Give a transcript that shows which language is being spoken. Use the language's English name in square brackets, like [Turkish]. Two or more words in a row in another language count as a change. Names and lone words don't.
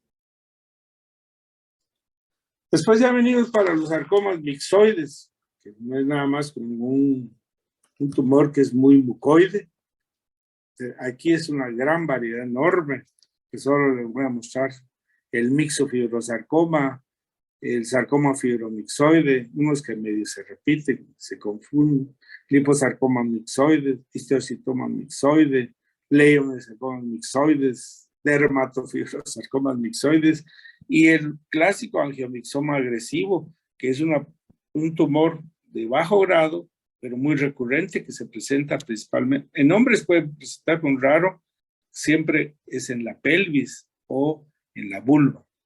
[Spanish] Después ya venimos para los sarcomas mixoides, que no es nada más como un tumor que es muy mucoide. Aquí es una gran variedad enorme, que solo les voy a mostrar. El mixofibrosarcoma, el sarcoma fibromixoide, unos que medio se repiten, se confunden, liposarcoma mixoide, histiocitoma mixoide, leiomyosarcomas mixoides, dermatofibrosarcomas mixoides, y el clásico angiomixoma agresivo, que es un tumor de bajo grado, pero muy recurrente, que se presenta principalmente, en hombres puede presentar con raro, siempre es en la pelvis o en la vulva.